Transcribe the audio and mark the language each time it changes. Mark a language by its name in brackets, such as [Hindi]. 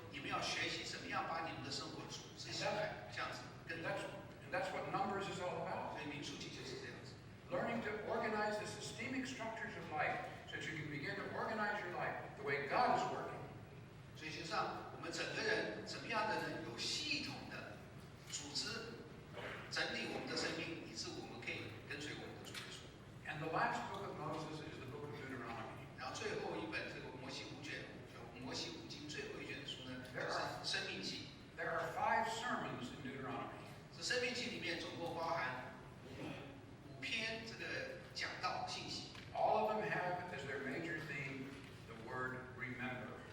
[Chinese] 要学习怎么样把你们的生活组织起来，这样子更。 [English] And that's what Numbers is all about. [Chinese] 所以民数记就是这样子。 [English] Learning to organize the systemic structures of life so that you can begin to organize your life the way God is working. [Chinese] 所以，实际上，我们整个人怎么样的人有系统的组织整理我们的生命，以致我们可以跟随我们的主耶稣。 [English] And the last book of Moses is the book of Deuteronomy. [Chinese] 然后最后一本这个摩西五经最后一卷书呢，就是生命记。 [English] There are 5 sermons in Deuteronomy. [Chinese] 这生命记里面总共包含5篇这个讲道信息。 [English] All of them have as their major theme the word remember.